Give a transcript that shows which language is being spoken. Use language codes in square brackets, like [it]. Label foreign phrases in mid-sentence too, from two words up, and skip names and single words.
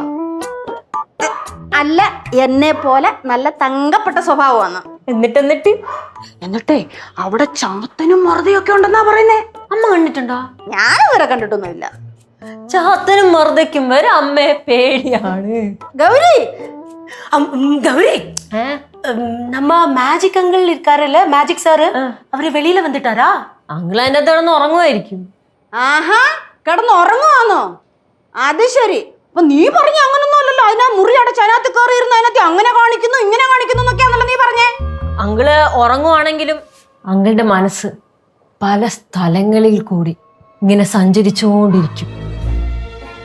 [ml] അല്ല, എന്നെ പോലെ നല്ല തങ്കപ്പെട്ട സ്വഭാവമാണ്. എന്നിട്ടേ അവിടെ ചാത്തനും മറുതയൊക്കെ ഉണ്ടെന്നാ പറയുന്നേ. അമ്മ കണ്ടിട്ടുണ്ടോ? ഞാനതുവരെ കണ്ടിട്ടൊന്നുമില്ല. ചാത്തനും മറുതയ്ക്കും വരെ അമ്മയെ പേടിയാണ്. ഗൗരി, [ta] கௌரி, நம்ம மேஜிக் அங்கிள் இருக்காருல்ல, மேஜிக் சாரு, அவரு வெளியில வந்துட்டாரா? [ml] അങ്കിൾ അതിന്റെ കിടന്ന് ഉറങ്ങുമായിരിക്കും. ആഹാ, കിടന്ന് ഉറങ്ങുവാന്നോ? അത് ശരി. അപ്പൊ നീ പറഞ്ഞ അങ്ങനൊന്നും അല്ലല്ലോ. അതിനാ മുറി അടച്ച് അതിനകത്ത് കയറി ഇരുന്ന് അതിനകത്ത് അങ്ങനെ കാണിക്കുന്നു ഇങ്ങനെ കാണിക്കുന്നു എന്നൊക്കെയാണല്ലോ നീ പറഞ്ഞേ. അങ്കിള് ഉറങ്ങുവാണെങ്കിലും അങ്കിളുടെ മനസ്സ് പല സ്ഥലങ്ങളിൽ കൂടി ഇങ്ങനെ സഞ്ചരിച്ചുകൊണ്ടിരിക്കും.